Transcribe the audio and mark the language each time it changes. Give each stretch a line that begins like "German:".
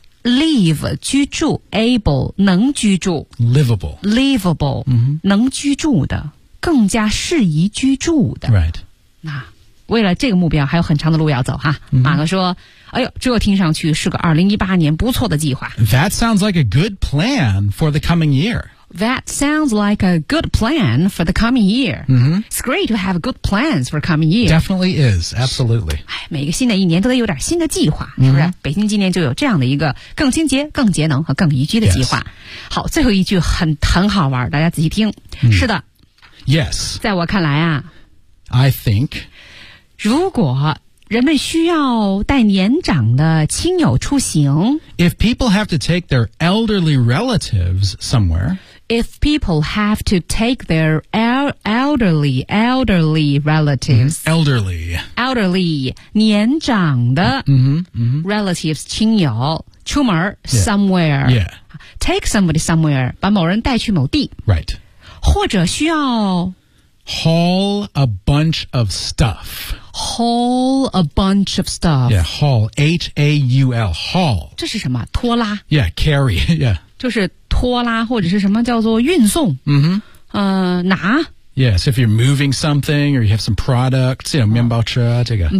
Chinese: Live, 居住 able, 能居住。
English: Livable.
Chinese: Livable, 能居住的更加适宜居住的。
English: Right.
Chinese: 那为了这个目标还有很长的路要走哈。马哥说哎呦这听上去是个2018年不错的计划。
English: That sounds like a good plan for the coming year. That sounds like a good plan for the coming year.、It's great to have good plans for coming year. Definitely is, absolutely.
Chinese: 每个新的一年都得有点新的计划、是不是北京今年就有这样的一个更清洁更节能和更宜居的计划。
English: Yes.
Chinese: 好最后一句很好玩大家仔细听。是的。
English: Yes.
Chinese: 在我看来啊。
English: I think.
Chinese: 如果人们需要带年长的亲友出行。
English: If people have to take their elderly relatives somewhere. If people have to take their elderly relatives.、 Elderly. Elderly,
Chinese: 年长的
English: relatives,
Chinese: 亲友出门
English: somewhere. Yeah. Take somebody somewhere,
Chinese: 把某人带去某地。
English: Right.
Chinese: 或者需要
English: haul a bunch of stuff. Haul a bunch of stuff. Yeah, haul. H-A-U-L. Haul.
Chinese: 这是什么拖拉
English: Yeah, carry. Yeah.
Chinese: 就是拖拉或者是什么叫做运送。 Mm-hmm. 拿
English: Yes, if you're moving something or you have some products, you know,
Chinese: 面包车这个。